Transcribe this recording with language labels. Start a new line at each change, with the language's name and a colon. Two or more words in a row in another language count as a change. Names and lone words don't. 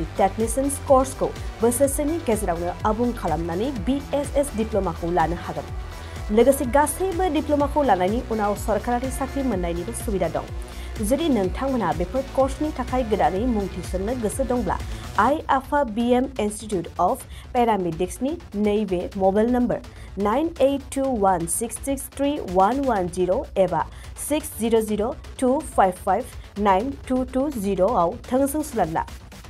Bodo: टेक्निशियन कोर्सखौ बोसोरसेनि गेजेरावनो आबुं खालामनानै BSS डिप्ल'माखौ लानो हागोन लोगोसे गासैबो डिप्ल'माखौ लानायनि उनाव सरकारि साख्रि मोननायनिबो सुबिदा दं जुदि नोंथांमोनहा बेफोर कोर्सनि थाखाय गोदानै मुं थिसननो गोसो दंब्ला IAFA BM Institute of Paramedics ni neibe
English: mobile number
Bodo: 9821663110 एबा 6002559220 आव थोंजों सुलादला